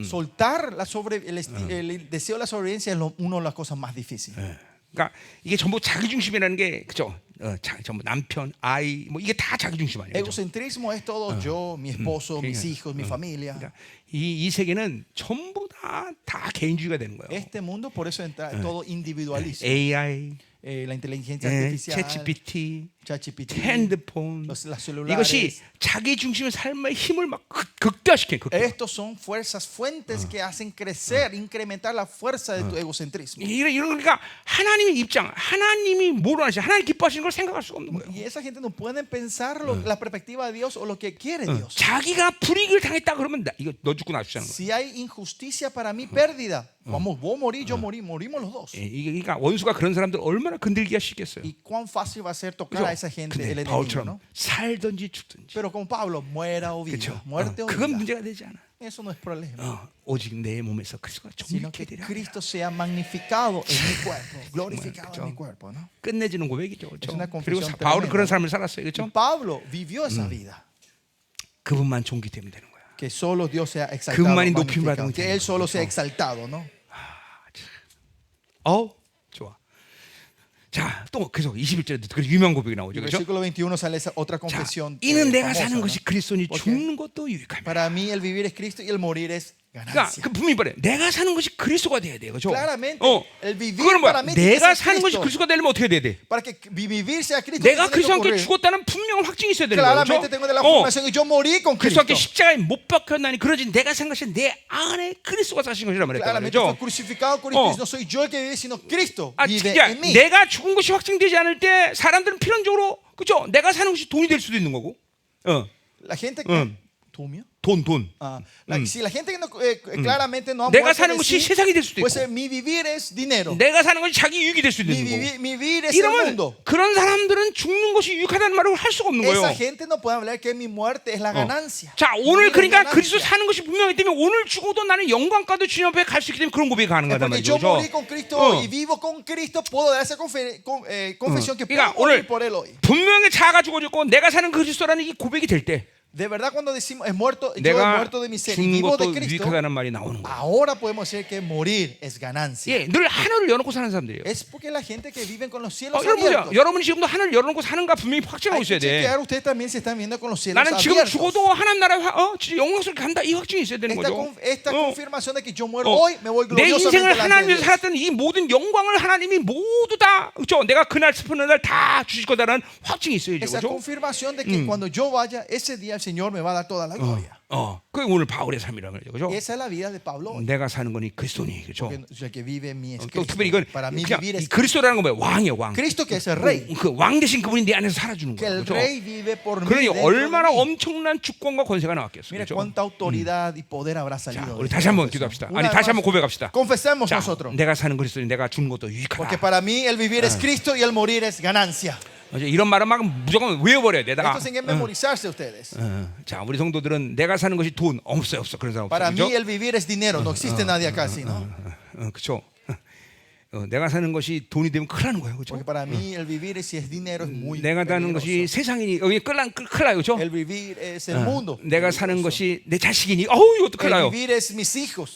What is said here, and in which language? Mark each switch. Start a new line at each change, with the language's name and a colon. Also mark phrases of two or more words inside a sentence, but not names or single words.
Spanish: Soltar el deseo de la sobrevivencia es una de las cosas más difíciles.
Korean: 그러니까 이게 전부 자기 중심이라는 게 그죠? 전부 남편, 아이 뭐 이게 다 자기 중심 아니에요? 그죠?
Spanish: Egocentrismo es todo yo, mi esposo, mis hijos, mi familia.
Korean: 그러니까 이 세계는 전부 다 개인주의가 되는 거예요.
Spanish: Este mundo por eso entra todo individualismo.
Korean: AI,
Spanish: La inteligencia artificial,
Korean: 챗GPT,
Spanish: ChatGPT,
Korean: 핸드폰
Spanish: las
Korean: 이것이
Spanish: celulares.
Korean: 자기 중심의 삶의 힘을 막 극대화시켜요. 극대화.
Spanish: Estos son fuentes que hacen crecer, incrementar la fuerza de tu egocentrismo.
Korean: 그러니까 하나님의 입장, 하나님이 뭘 원하시는, 하나님 기뻐하시는 걸 생각할 수가 없는 거예요.
Spanish: Y esa gente no pueden pensar la perspectiva de Dios o lo que quiere Dios.
Korean: 자기가 불이익을 당했다 그러면 이거 너 죽고 나 죽자는 거예요.
Spanish: Si hay injusticia para mí, pérdida. Vamos, vos morís, yo morí, morimos los dos.
Korean: 그러니까 원수가 그런 사람들 얼마나 건들기가 쉽겠어요.
Spanish: Y cuán fácil va a ser tocar a esa gente, el
Korean: 근데
Spanish: enemigo,
Korean: 바울처럼
Spanish: ¿no?
Korean: 살든지 죽든지,
Spanish: Pero como Pablo, muera o viva,
Korean: 그렇죠?
Spanish: muerte o
Korean: 그건
Spanish: vida,
Korean: 문제가 되지 않아.
Spanish: eso no es problema.
Korean: 오직 내 몸에서 그리스도가
Spanish: Sino
Korean: 존귀케
Spanish: que
Korean: 되라.
Spanish: Cristo sea magnificado en mi cuerpo, glorificado en mi cuerpo, ¿no?
Korean: 끝내주는 고백이죠, 그렇죠?
Spanish: Es una
Korean: 그리고
Spanish: confesión
Korean: 바울은
Spanish: tremenda.
Korean: 그런 삶을 살았어요,
Spanish: Y
Korean: 그렇죠?
Spanish: Pablo vivió esa vida.
Korean: 그분만 존귀되면 되는 거야.
Spanish: Que solo Dios sea exaltado,
Korean: 그분만이
Spanish: magnificado,
Korean: 높임을 받으면
Spanish: que
Korean: 되는
Spanish: Él solo
Korean: 거죠.
Spanish: sea exaltado, ¿no?
Korean: 좋아. 자, 또 계속 21절에 그 유명한 고백이 나오죠,
Spanish: En el
Korean: 그렇죠?
Spanish: versículo 21 sale esa otra
Korean: 자,
Spanish: confesión.
Korean: 이는 내가
Spanish: famosa,
Korean: 사는
Spanish: ¿no?
Korean: 것이 그리스도니
Spanish: Porque
Korean: 죽는 것도 유익함이다.
Spanish: Para mí el vivir es Cristo y el morir es
Korean: 그러니까
Spanish: ganancia.
Korean: 그 분명히 말해. 내가 사는 것이 그리스도가 돼야 돼, 그렇죠?
Spanish: Claramente, el vivir
Korean: 그거는 뭐야?
Spanish: para mí tiene que
Korean: 내가
Spanish: ser
Korean: 사는 것이
Spanish: Cristo.
Korean: 그리스도가 되려면 어떻게 돼야 돼?
Spanish: Para que vivir sea Cristo,
Korean: 내가
Spanish: ¿qué tiene que
Korean: 그리스도와 함께
Spanish: ocurrir?
Korean: 죽었다는 분명한 확증이 있어야 되는 거죠.
Spanish: Claramente tengo de la afirmación y yo morí con
Korean: 그리스도 함께
Spanish: Cristo.
Korean: 십자가에 못 박혔나니 그러지 내가 생각한 것이 내 안에 그리스도가 사신 것이란 말이죠.
Spanish: Claramente fue crucificado con Cristo. No soy yo el que vive, sino Cristo vive
Korean: 그러니까
Spanish: en mí.
Korean: 내가 죽은 것이 확증되지 않을 때 사람들은 필연적으로 그죠? 내가 사는 것이 돈이 될 수도 있는 거고.
Spanish: La gente que
Korean: 돈.
Spanish: si la gente que no, claramente no ha
Korean: 내가
Spanish: muerto
Korean: 사는
Spanish: de
Korean: 것이
Spanish: sí,
Korean: 세상이 될 수도
Spanish: pues
Korean: 있고.
Spanish: mi vivir es dinero.
Korean: 내가 사는 것이 자기 유익이 될 수도
Spanish: Mi
Korean: 있는 거고.
Spanish: vivir es el
Korean: 이러면
Spanish: mundo.
Korean: 그런 사람들은 죽는 것이 유익하다는 말을 할 수가 없는 거예요.
Spanish: Esa gente no puede hablar que mi muerte es la ganancia.
Korean: 자,
Spanish: Mi
Korean: 오늘
Spanish: vida es
Korean: 그러니까
Spanish: ganancia.
Korean: 그리스도 사는 것이 분명하기 때문에 오늘 죽어도 나는 영광과도 주님 앞에 갈 수 있기 때문에 그런 고백이 가능하단
Spanish: Porque
Korean: 말이죠.
Spanish: yo morí con Cristo y vivo con Cristo, puedo dar esa confesión que puedo
Korean: 그러니까
Spanish: morir
Korean: 오늘
Spanish: por Él hoy.
Korean: 분명히 자아가 죽어졌고 내가 사는 그리스도라는 이 고백이 될 때,
Spanish: De verdad cuando decimos he muerto, yo he
Korean: 내가
Spanish: muerto de mi ser y
Korean: 죽는
Spanish: vivo de
Korean: 것도
Spanish: Cristo,
Korean: 유익하다는 말이 나오는 거예요.
Spanish: ahora podemos decir que morir es ganancia.
Korean: 예, 늘 하늘을 열어놓고 사는 사람들이에요.
Spanish: Es porque la gente que vive con los cielos
Korean: 여러분 보세요.
Spanish: abiertos.
Korean: 여러분이 지금도 하늘을 열어놓고 사는가 분명히 확증하고
Spanish: Hay que
Korean: 있어야 돼.
Spanish: chequear, ustedes también se están viendo con los cielos
Korean: 나는 지금
Spanish: abiertos.
Korean: 죽어도 하나님 나라에 진짜 영광스럽게 간다 이 확증이 있어야 되는 거죠.
Spanish: Esta
Korean: 어.
Spanish: confirmación de que yo muero hoy, me voy
Korean: 내
Spanish: gloriosamente
Korean: 인생을
Spanish: delante de
Korean: 하나님 위해서
Spanish: Dios.
Korean: 살았던 이 모든 영광을 하나님이 모두 다 그렇죠? 내가 그날 슬픈 날 다 주실 거다라는 확증이 있어야죠.
Spanish: Esa
Korean: 그렇죠?
Spanish: confirmación de que cuando yo vaya, ese día el Señor me va a dar toda la gloria.
Korean: 그게 오늘 바울의 삶이라는 거죠. 그렇죠?
Spanish: Esa es la vida de Pablo hoy.
Korean: 내가 사는 거니 그리스도니. 그렇죠?
Spanish: Porque el que vive en mí es
Korean: 또 특별히 이건
Spanish: Cristo. Para mí
Korean: 그냥
Spanish: vivir
Korean: 이
Spanish: es
Korean: 그리스도라는 건 뭐예요? 왕이에요, 왕.
Spanish: Cristo que es el rey.
Korean: 그 왕 대신 그분이 내 안에서 살아주는
Spanish: Que
Korean: 거예요.
Spanish: el
Korean: 그렇죠?
Spanish: rey vive por mí.
Korean: 그러니
Spanish: dentro de
Korean: 얼마나
Spanish: mí.
Korean: 엄청난 주권과 권세가 나왔겠어요.
Spanish: Mira
Korean: 그렇죠?
Spanish: cuánta autoridad y poder habrá
Korean: 자,
Spanish: salido.
Korean: 우리
Spanish: de
Korean: 다시
Spanish: esta
Korean: 한번
Spanish: confesión.
Korean: 기도합시다.
Spanish: Una
Korean: 아니
Spanish: vez
Korean: 다시
Spanish: más,
Korean: 한번 고백합시다.
Spanish: confesemos
Korean: 자,
Spanish: nosotros.
Korean: 내가 사는 그리스도니 내가 죽는 것도
Spanish: Porque
Korean: 유익하다.
Spanish: para mí el vivir es Cristo y el morir es ganancia.
Korean: 이런 말은 막 무조건 외워버려야 돼. 내가.
Spanish: Esto tienen que memorizarse ustedes.
Korean: 자, 우리 성도들은 내가 사는 것이 돈 없어요, 없어. 그런 사람 없어.
Spanish: Para
Korean: 그죠?
Spanish: mí el vivir es dinero. No existe nadie acá así, ¿no?
Korean: 그렇죠. 내가 사는 것이 돈이 되면 큰일 나는 거예요, 그렇죠?
Spanish: Porque para mí el vivir si es dinero es muy
Korean: 내가 사는 것이
Spanish: peligroso.
Korean: 세상이니 여기 큰일 나요, 그렇죠?
Spanish: El vivir es el mundo.
Korean: 내가 사는 것이 내 자식이니 어우 이것도 큰일
Spanish: El
Korean: 나요.
Spanish: vivir es mis hijos.